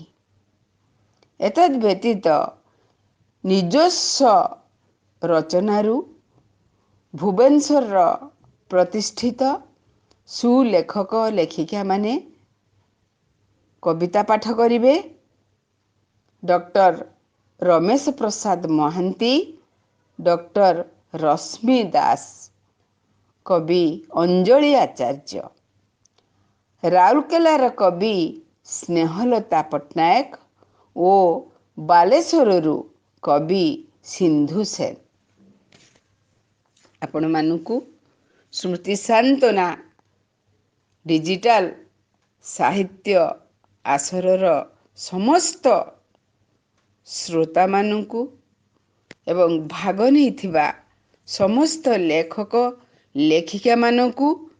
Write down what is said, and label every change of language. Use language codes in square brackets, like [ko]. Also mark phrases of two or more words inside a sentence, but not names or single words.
[or] ଏତଦ ବ୍ୟତୀତ ନିଜସ୍ୱ ରଚନାରୁ ଭୁବନେଶ୍ୱର ପ୍ରତିଷ୍ଠିତ ସୁଲେଖକ ଲେଖିକା ମାନେ କବିତା ପାଠ କରିବେ ଡକ୍ଟର ରମେଶ ପ୍ରସାଦ ମହାନ୍ତି ଡକ୍ଟର ରଶ୍ମି ଦାସ କବି ଅଞ୍ଜଳି ଆଚାର୍ଯ୍ୟ ରାଉରକେଲାର କବି ସ୍ନେହଲତା ପଟ୍ଟନାୟକ ଓ ବାଲେଶ୍ୱରରୁ କବି ସିନ୍ଧୁ ସେନ। ଆପଣ ମାନଙ୍କୁ ସ୍ମୃତି ସାନ୍ତ୍ୱନା ଡିଜିଟାଲ ସାହିତ୍ୟ ଆସରର ସମସ୍ତ ଶ୍ରୋତା ମାନଙ୍କୁ ଏବଂ ଭାଗ ନହିଁ ସମସ୍ତ ଲେଖକ ଲେଖିକା ମାନଙ୍କୁ